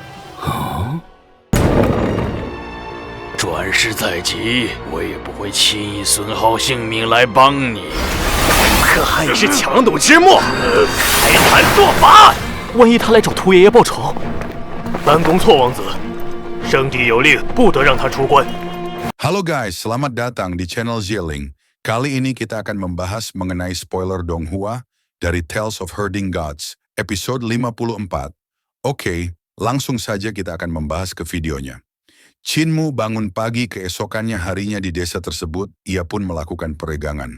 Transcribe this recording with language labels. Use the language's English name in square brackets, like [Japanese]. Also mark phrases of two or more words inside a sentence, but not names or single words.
[Chinese] 转世在即，我也不会轻易损耗性命来帮你。可还是强弩之末，开坛作法。万一他来找屠爷爷报仇？班公错，王子，圣帝有令，不得让他出关。 [Indonesian] Halo guys, selamat datang di channel Zieling. Kali ini kita akan membahas mengenai spoiler Donghua dari Tales of Herding Gods, episode 54. Oke, langsung saja kita akan membahas ke videonya. Qinmu bangun pagi keesokannya harinya di desa tersebut, ia pun melakukan peregangan.